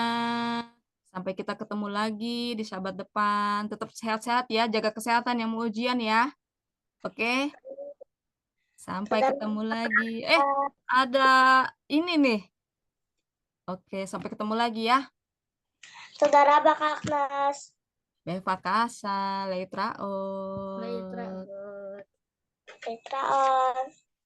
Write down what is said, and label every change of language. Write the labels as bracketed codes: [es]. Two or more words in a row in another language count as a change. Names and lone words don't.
[id] Sampai kita ketemu lagi di Sabat depan. Tetap sehat-sehat ya, jaga kesehatan yang mau ujian ya. Oke? Sampai ketemu lagi. Ada ini nih. Oke, sampai ketemu lagi ya. [he] תודה רבה Kak Agnes. בבקשה, להתראות. Leitraot. Leitraot.